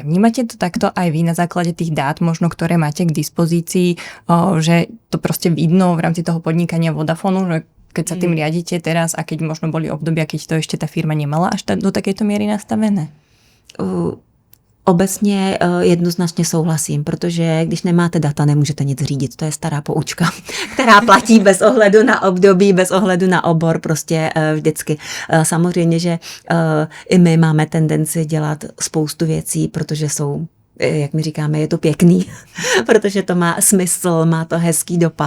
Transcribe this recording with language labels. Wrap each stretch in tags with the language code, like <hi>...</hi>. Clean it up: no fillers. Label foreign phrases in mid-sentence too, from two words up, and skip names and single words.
<sk>Vnímate to takto aj vy na základe tých dát, možno ktoré máte k dispozícii, že to proste vidno v rámci toho podnikania Vodafonu, že keď sa tým riadíte teraz a keď možno boli obdobia, keď to ešte tá firma nemala až do takejto miery nastavené?</sk> <cs>Obecně jednoznačně souhlasím, protože když nemáte data, nemůžete nic řídit. To je stará poučka, která platí bez ohledu na období, bez ohledu na obor, prostě vždycky. Samozřejmě, že i my máme tendenci dělat spoustu věcí, protože jsou, jak my říkáme, je to pěkný, protože to má smysl, má to hezký dopad.</cs>